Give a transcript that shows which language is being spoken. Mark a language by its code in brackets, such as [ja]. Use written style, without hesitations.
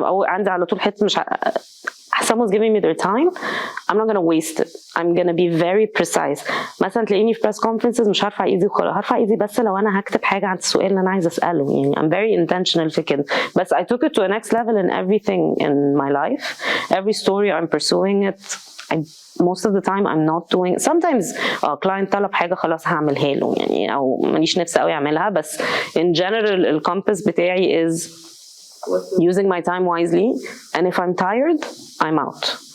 [ar] عندي على طول حته مش [en] someone's giving me their time I'm not gonna waste it. I'm gonna be very precise. [ar] مثلا تلاقيني في [en] press conferences [ar] مش هرفع ايدي وخلاص، هرفع ايدي بس لو انا هكتب حاجه عن السؤال اللي انا عايزه اساله. [en] يعني I'm very intentional [ar] في كده. [en] بس I took it to a next level in everything in my life. Every story I'm pursuing it. Most of the time I'm not doing. [ar] Sometimes client طلب حاجه خلاص هعملها له يعني، او ماليش نفسي قوي اعملها. [en] بس in general الcompass بتاعي is using my time wisely and if I'm tired I'm out.